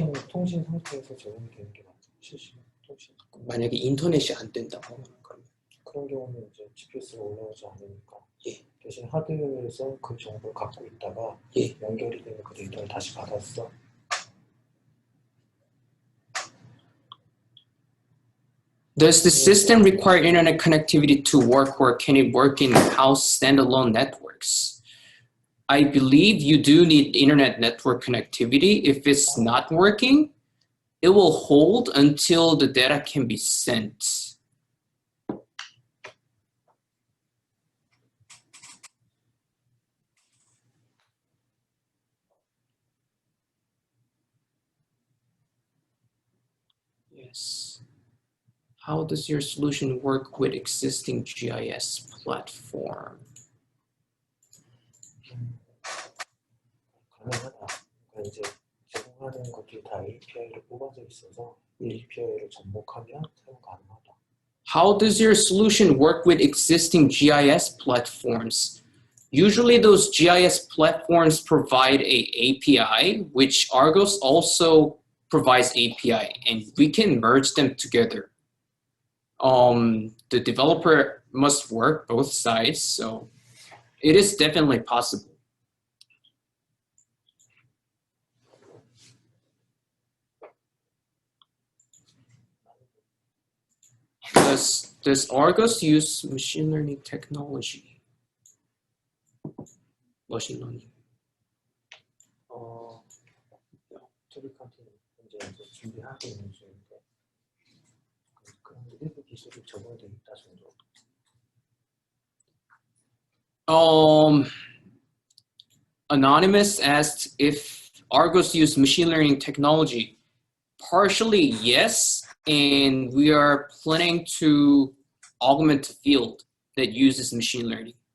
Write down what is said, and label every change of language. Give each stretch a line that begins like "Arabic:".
Korean: 통신 상태에서 적용이 되는 게 맞죠. 실시간 통신. 만약에 인터넷이 안 된다고 그런 경우는 이제 GPS가 올라오지 않으니까 대신 하드웨어에서 그 정보를 갖고 있다가 연결이 되면 그 데이터를 다시 받았어.
English: Does the system require internet connectivity to work, or can it work in house standalone networks? I believe you do need internet network connectivity. If it's not working, it will hold until the data can be sent. Yes. How does your solution work with existing GIS platform?
Korean: 가능하다. 그러니까 이제 제공하는 것들이 다 API로 뽑아져 있어서 API를 접목하면 사용 가능하다.
English: How does your solution work with existing GIS platforms? Usually those GIS platforms provide a API, which Argos also provides API, and we can merge them together. The developer must work both sides, so it is definitely possible. does argos use machine learning technology? Machine learning. To be continued.
Korean: 이제 준비하고 있는 중인데 그런 일부 기술이 적용돼 있다 정도.
English: Anonymous asked if argos use machine learning technology. Partially, yes, and we are planning to augment a field that uses machine learning.